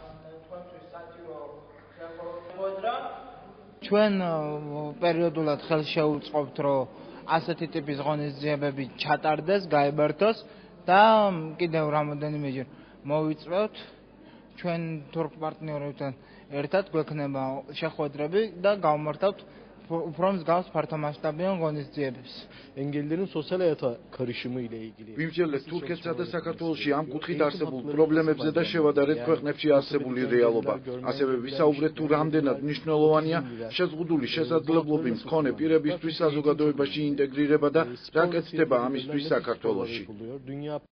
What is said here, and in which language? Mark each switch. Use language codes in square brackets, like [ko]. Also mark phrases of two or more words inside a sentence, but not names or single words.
[ka] ჩვენ პერიოდულად ხელს შევუწყობთ, რომ ასეთი ტიპის ღონისძიებები ჩატარდეს, გაიმართოს და კიდევ რამოდენიმეჯერ მოვიწვევთ ჩვენ თურქ პარტნიორებთან ერთად გვექნება შეხვედრები და გავმართავთ უფრო მსგავს ფართომასშტაბიან ღონისძიებებს. [tr] Engellerin sosyal hayata karışımı ile ilgili. [ka] ვიმსჯელეთ თურქეთსა და საქართველოში ამ კუთხით არსებულ პრობლემებზე და შევადარეთ ქვეყნებში არსებული რეალობა. ასევე ვისაუბრეთ თუ რამდენად მნიშვნელოვანია შეზღუდული შესაძლებლობების მქონე პირებისთვის საზოგადოებაში ინტეგრირება და რა კეთდება ამისთვის საქართველოში.